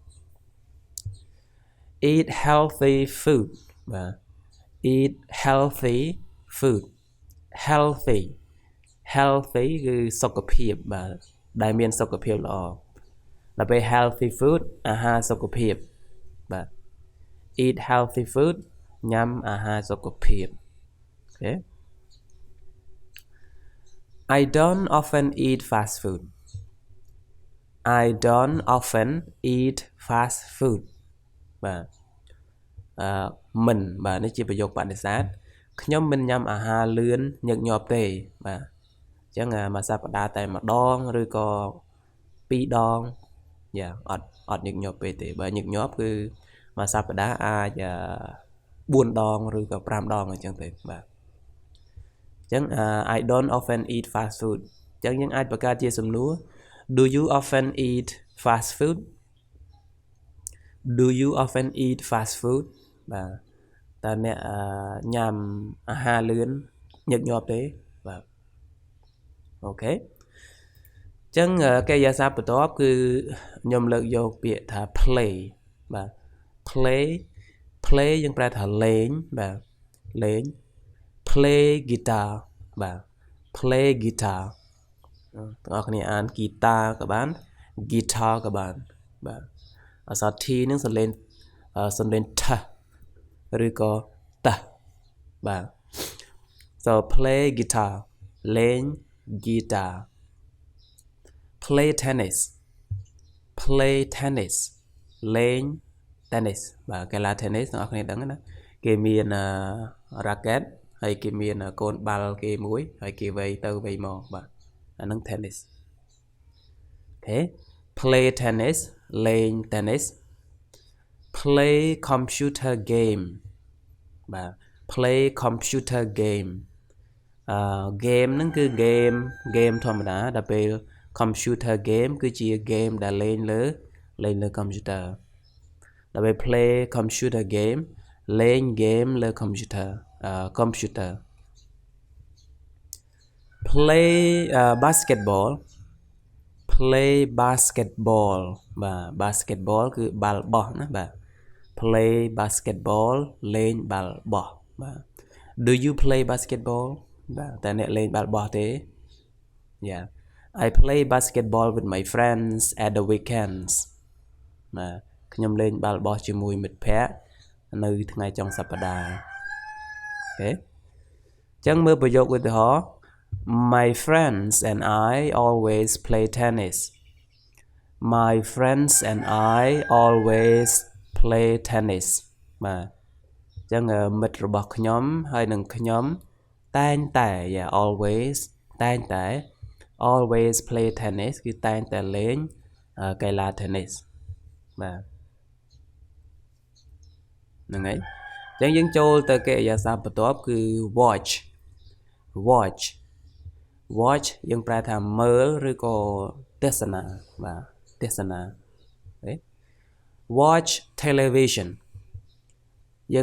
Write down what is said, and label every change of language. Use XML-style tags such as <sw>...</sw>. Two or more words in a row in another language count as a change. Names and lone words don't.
<en>eat healthy food</en> <km>បាទ</km> <en>eat healthy food healthy healthy</en> <km>គឺសុខភាពបាទដែលមានសុខភាពល្អដល់ពេល</km> <en>healthy food</en> <km>អាហារសុខភាពបាទ</km> <en>eat healthy food</en> <km>ញ៉ាំអាហារសុខភាពអូខេ</km> <en>I don't often eat fast food I don't often eat fast food</en> <km>បាទមិនបាទនេះជាប្រយោគបដិសេធ ខ្ញុំមិនញ៉ាំអាហារលឿនញឹកញាប់ទេបាទអញ្ចឹងមួយសប្តាហ៍តែម្ដងឬក៏2ដងយ៉ាអត់ញឹកញាប់ពេកទេបើញឹកញាប់គឺមួយសប្តាហ៍អាច4ដងឬក៏5ដងអញ្ចឹងទេបាទអញ្ចឹង</km> <en>I don't often eat fast food</en> <km>អញ្ចឹងយើងអាចបង្កើតជាសំណួរ</km> <en>Do you often eat fast food Do you often eat fast food</en> <km>បាទតើអ្នកញ៉ាំអាហារលឿនញឹកញាប់ទេបាទអូ ខេអញ្ចឹងកិរិយាសព្ទបន្ទាប់គឺខ្ញុំលើកយកពាក្យថា play បាទ play យើងប្រែថាលេងបាទលេង</km> <en>play guitar</en> <km>បាទ</km> <en>play guitar</en> <km>បងប្អូនគ្នាអាន guitar ក៏បាន guitar ក៏បានបាទអក្សរ T នឹងសំលេងថឬក៏តបាទ</km> <en>so play guitar</en> <km>លេង guitar</km> <en>play tennis</en> <km>លេង tennis បាទកីឡា tennis បងប្អូនដឹងណាគេមាន racket ហើយគេមានកូ នបាល់គេមួយហើយគេវាយទៅវាយមកបាទអាហ្នឹង tennis អូខេ</km> <en>play tennis</en> <km>លេង tennis</km> <en>play computer game</en> <km>បាទ</km> <en>play computer game game</en> <km>ហ្នឹងគឺ game ធម្មតាដល់ពេល</km> <en>computer game</en> <km>គឺជា game ដែលលេងលើ computer ដល់ពេល</km> <en>play computer game</en> <km>លេង game លើ computer</km> <en>play basketball</en> <km>បាទ basketball គឺបាល់បោះណាបាទ</km> <en>play basketball</en> <km>លេងបាល់បោះបាទ</km> <en>Do you play basketball</en> <km>បាទតើអ្នកលេងបាល់បោះទេ Yeah</km> <en>I play basketball with my friends at the weekends</en> <km>បាទខ្ញុំលេងបាល់បោះជាមួយមិត្តភ័ក្តិនៅថ្ងៃចុង សប្តាហ៍អូខេអញ្ចឹងមើលប្រយោគឧទាហរណ៍</km> <en>My friends and I always play tennis My friends and I always play tennis</en> <km>បាទអញ្ចឹងមិត្តរបស់ខ្ញុំហើយនឹងខ្ញុំតែងតែ always តែងតែ</km> <en>always play tennis</en> <km>គឺតែងតែលេងកីឡា tennis បាទហ្នឹងហើយអញ្ចឹងយើងចូលទៅកិរិយាសព្ទបន្ទាប់គឺ watch យើងប្រែថាមើលឬក៏ទស្សនាបាទទស្សនា</km> <en>watch television</en> <km>យើង</km>